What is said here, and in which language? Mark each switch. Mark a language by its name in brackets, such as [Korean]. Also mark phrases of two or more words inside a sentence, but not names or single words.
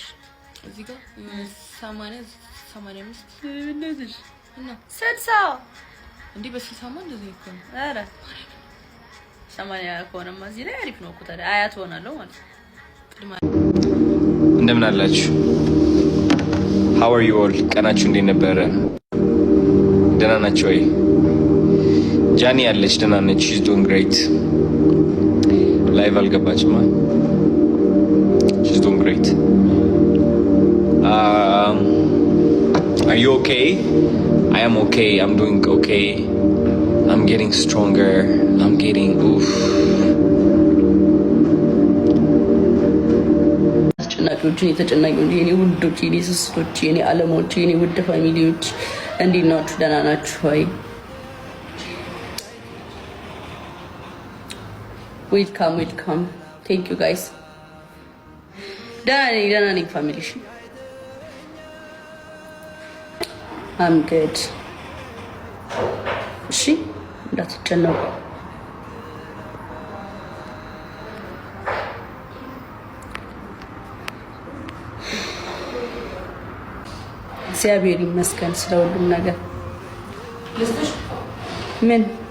[Amharic] እዚህ ጋር 85 እንደዚህ እና 60 እንዴ በ60 እንደዚህ እኮ ነው አረ 80 ከሆነማ እዚህ ላይ አሪፍ ነው እኮ ታዲያ አያት ሆናለሁ ማለት ነው እንደምን አላችሁ [English] how are you all [Amharic] ቀናችሁ እንዴት ነበረ ደህና ናችሁ ወይ ጃኒ ያለች ደህና ነች [English] she's doing great [Amharic] ላይቭ አልገባችም [English] she's doing great are you okay I am okay I'm doing okay I'm getting stronger I'm getting [Amharic] አስጨናቂዎች የተጨናቂዎች የኔ ውዶች የኔ ስስቶች የኔ አለሞች የኔ ውድ ፋሚሊዎች እንዴት ናችሁ ደህና ናችሁ ወይ [English] welcome thank you guys [Amharic] ደህና ነኝ ፋሚሊ [English] I'm good [Amharic] እሺ እንዳትጨነቁ እግዚአብሔር ይመስገን ስለሁሉም ነገር ምን